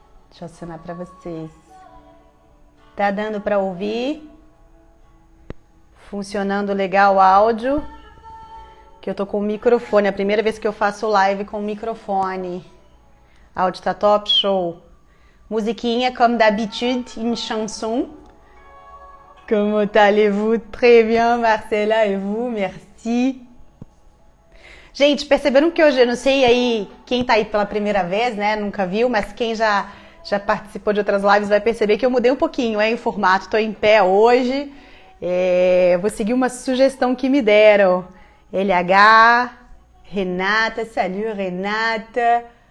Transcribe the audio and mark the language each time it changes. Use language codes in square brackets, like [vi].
[pt] Deixa eu acionar pra vocês. Tá dando pra ouvir? Funcionando legal o áudio? Que eu tô com o microfone. É a primeira vez que eu faço live com o microfone. Áudio tá top, show. [fr] Musiquinha, comme d'habitude, une chanson. Comment allez-vous? Très bien, Marcela, et vous? Merci. [pt] Gente, perceberam que hoje, eu não sei aí quem tá aí pela primeira vez, né? Nunca viu, mas quem já participou de outras lives vai perceber que eu mudei um pouquinho, o formato. Tô em pé hoje. Vou seguir uma sugestão que me deram. LH, Renata, salut Renata.